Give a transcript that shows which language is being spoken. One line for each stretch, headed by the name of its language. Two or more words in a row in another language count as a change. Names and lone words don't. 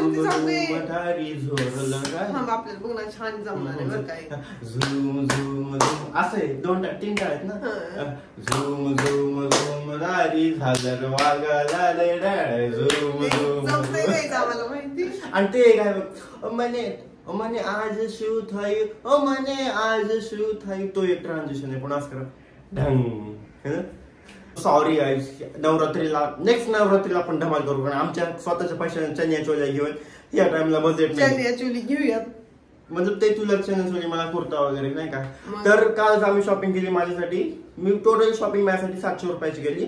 Marathi: छान जमणार झूम झूम झूम असे 2-3 टाळ आहेत ना. झूम झूम झूम दारी झालं वागाला झूम झूम. आणि ते काय
Gujarati: મને આજ શું થયું મને આજ શું થયું
Marathi: तो एक ट्रान्झिशन आहे पण असं करा ढंग.
English: sorry guys,
Marathi: नेक्स्ट नवरात्रीला आपण धमाल करू कारण आमच्या स्वतःच्या पैशाने चनिया चोल्या घेऊन या टाइमला बजेट चनिया चोली घेऊयात म्हणजे ते तुला चनिया चोली मला कुर्ता वगैरे नाही का. तर काल आम्ही शॉपिंग केली माझ्यासाठी. मी
English: total shopping
Marathi: माझ्यासाठी 700 रुपयाची केली.